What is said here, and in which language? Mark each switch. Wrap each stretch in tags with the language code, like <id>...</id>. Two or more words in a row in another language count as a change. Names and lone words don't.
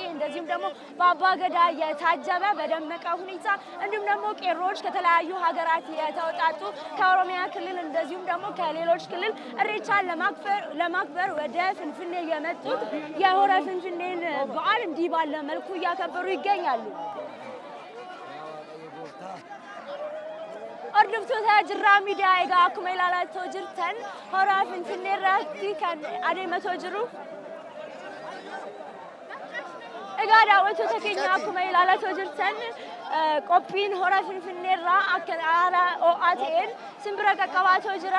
<am>እንደዚሁም ደግሞ በአባ ገዳ የታጀበ በደመቀ ሁኔታ እንዲሁም ደግሞ ቄሮች ከተለያዩ ሀገራት የተውጣጡ ከኦሮሚያ ክልል እንደዚሁም ደግሞ ከሌሎች ክልል እሬቻን ለማክበር ወደ ፍንፍኔ የመጡት የሆራ ፍንፍኔን በዓል እንዲህ ባለ መልኩ እያከበሩ ይገኛሉ።</am> <om>Hordoftoota jirraa miidiyaa egaa akkuma ilaalaa jirtan hora Finfinnee irratti kan adeemaa jiru. Egaa daawwattoota keenya akkuma ilaalaa jirtan qophiin hora Finfinnee irraa akka haala ho'aa ta'een simbira qaqqabaatoo jira.</om>